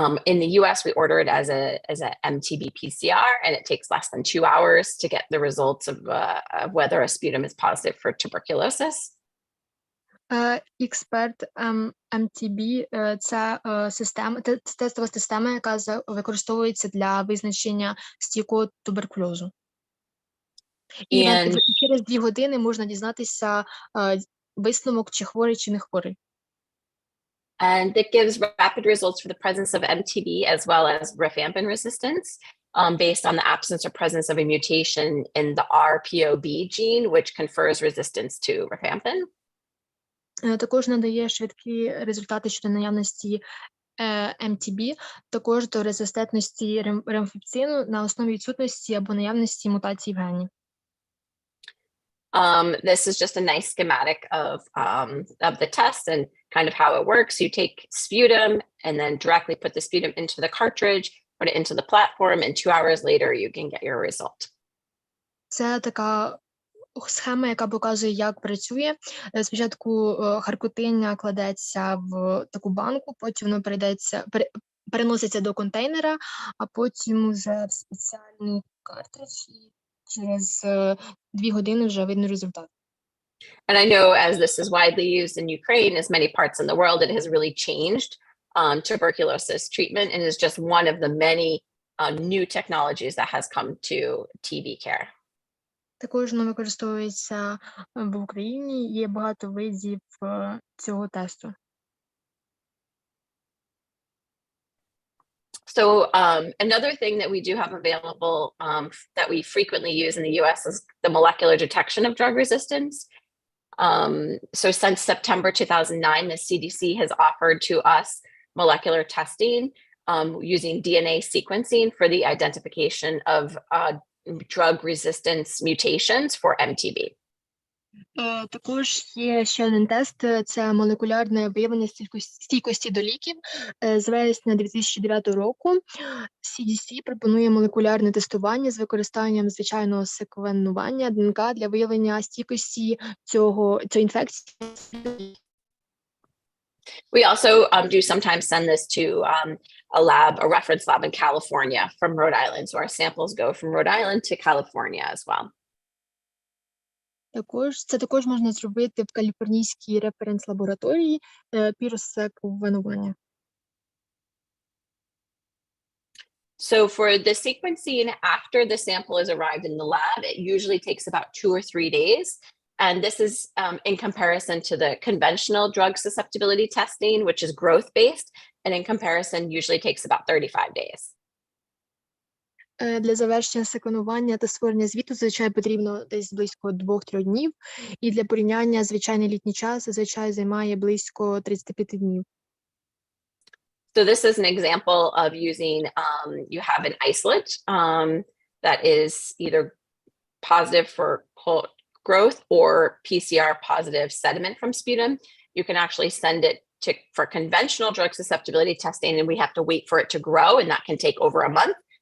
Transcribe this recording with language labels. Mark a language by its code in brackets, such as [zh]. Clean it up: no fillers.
[en] In the US, we order it as a MTB PCR, and it takes less than 2 hours to get the results of whether a sputum is positive for tuberculosis. [uk] Експерт MTB – це тестова система, яка використовується для визначення стійкого туберкульозу. І через 2 години можна дізнатися висновок, чи хворий, чи не хворий. [en] And it gives rapid results for the presence of MTB as well as rifampin resistance based on the absence or presence of a mutation in the RPOB gene, which confers resistance to rifampin. [uk] Також надає швидкі результати щодо наявності MTB, також до резистентності ремфіпцину на основі відсутності або наявності мутацій в гені. [en] This is just a nice schematic of the test and kind of how it works. You take sputum and then directly put the sputum into the cartridge, put it into the platform, and 2 hours later you can get your result. [uk] Це така схема, яка показує, як працює. Спочатку харкотиння кладеться в таку банку, потім воно переноситься до контейнера, а потім вже в спеціальний картридж. Через 2 години вже видно результат. [en] And I know as this is widely used in Ukraine, as many parts in the world, it has really changed tuberculosis treatment and is just one of the many new technologies that has come to TB care. [uk] Також воно використовується в Україні, є багато видів цього тесту. [en] So another thing that we do have available that we frequently use in the US is the molecular detection of drug resistance. So since September 2009, the CDC has offered to us molecular testing using DNA sequencing for the identification of drug resistance mutations for MTB. [uk] Також є ще один тест – це молекулярне виявлення стійкості до ліків. З вересня 2009 року CDC пропонує молекулярне тестування з використанням звичайного секвенування ДНК для виявлення стійкості цієї інфекції. [en] We also do sometimes send this to a reference lab in California from Rod Island. So our samples go from Rhode Island to California as well. [uk] Це також можна зробити в каліфорнійській референс-лабораторії піросеквенування. [en] So for the sequencing, after the sample is arrived in the lab, it usually takes about 2 or 3 days. And this is in comparison to the conventional drug susceptibility testing, which is growth-based, and in comparison usually takes about 35 days. [uk] Для завершення секвенування та створення звіту зазвичай потрібно десь близько 2-3 днів, і для порівняння звичайний літній час зазвичай займає близько 35 днів. [en] So this is an example of using, you have an isolate that is either positive for growth or PCR positive sediment from sputum. You can actually send it for conventional drug susceptibility testing, and we have to wait for it to grow, and that can take over a month.